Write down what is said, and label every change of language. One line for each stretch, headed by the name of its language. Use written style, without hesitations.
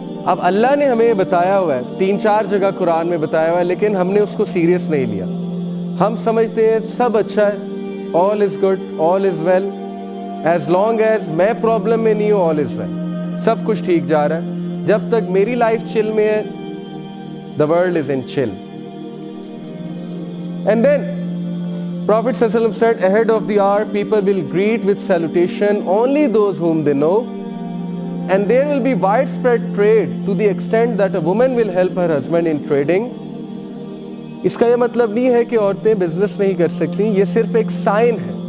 Urdu: اب اللہ نے ہمیں بتایا ہوا ہے, 3-4 جگہ قرآن میں بتایا ہوا ہے, لیکن ہم نے اس کو سیریس نہیں لیا. ہم سمجھتے ہیں سب اچھا ہے,
English: all is good, all is well, as long as
Urdu: میں پرابلم میں نہیں ہوں
English: all is well,
Urdu: سب کچھ ٹھیک جا رہا ہے. جب تک میری لائف چل میں ہے
English: the world is in chill. And then Prophet sallallahu alaihi wasallam said, ahead of the hour people will greet with salutation only those whom they know, and there will be widespread trade to the extent that a woman will help her husband in trading.
Urdu: اس کا یہ مطلب نہیں ہے کہ عورتیں business نہیں کر سکتی, یہ صرف ایک سائن ہے.